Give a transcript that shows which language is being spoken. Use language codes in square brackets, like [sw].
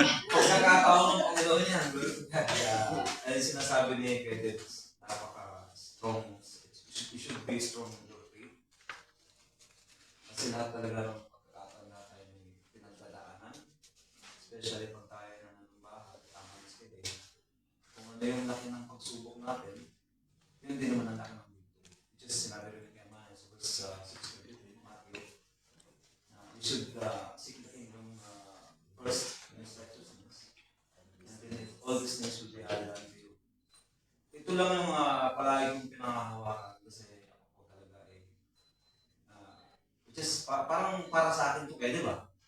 [tl] Pagkakataon ng Panginoon yan. Kaya, ay sinasabi ni Kedit, napaka-strong. [en] You should be strong in your faith. [tl] Kasi lahat talaga ng pagkakataon na tayo may pinagdadaanan. Especially pag tayo na nanumbahan, tama ni Kedit. Kung ano yung laki ng pagsubok natin, yun din naman ang laki ng victory. [en] Just [tl] sinabi rin kay Maya sa [en] verse 6:23, Matthew, we should seek the kingdom first in His righteousness. And then all these things will be added unto you. [tl] Ito lang ang palagi kong pinangahawakan kasi ako po talaga just parang para sa akin to di ba?